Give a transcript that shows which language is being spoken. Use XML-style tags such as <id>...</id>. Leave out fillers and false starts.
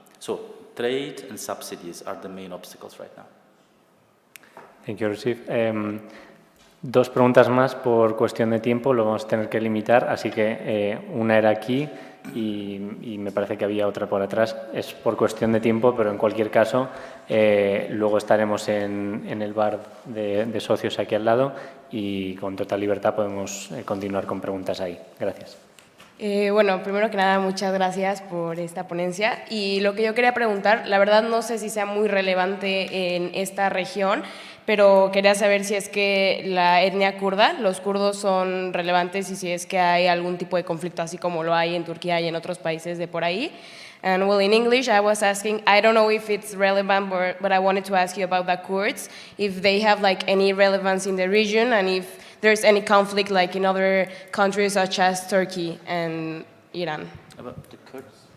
<en>So trade and subsidies are the main obstacles right now. Thank you, Rusif.</en> <es>Dos preguntas más por cuestión de tiempo, lo vamos a tener que limitar, así que una era aquí y me parece que había otra por atrás. Es por cuestión de tiempo, pero en cualquier caso luego estaremos en el bar de socios aquí al lado y con total libertad podemos continuar con preguntas ahí. Gracias. Bueno, primero que nada, muchas gracias por esta ponencia. Y lo que yo quería preguntar, la verdad no sé si sea muy relevante en esta región, pero quería saber si es que la etnia kurda, los kurdos son relevantes y si es que hay algún tipo de conflicto así como lo hay en Turquía y en otros países de por ahí.</es> <en>And well, in English, I was asking, I don't know if it's relevant, but I wanted to ask you about the Kurds, if they have like any relevance in the region and if there's any conflict like in other countries such as Turkey and Iran. About the Kurds?</en>